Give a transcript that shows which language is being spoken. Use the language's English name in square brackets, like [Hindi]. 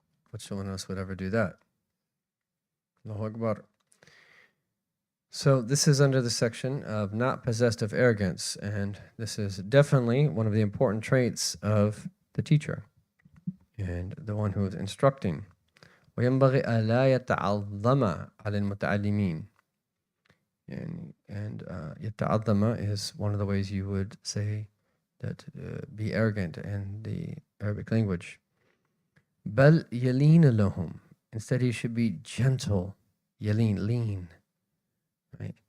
[English] Which one of us would ever do that? Allahu Akbar. So this is under the section of not possessed of arrogance, and this is definitely one of the important traits of the teacher and the one who is instructing. [Arabic] وينبغي ألا يتعظم على المتعلمين. [English] And يتعظم is one of the ways you would say that be arrogant in the Arabic language. [Arabic] بل يلين لهم. [English] Instead, he should be gentle. Yalin, lean. Right?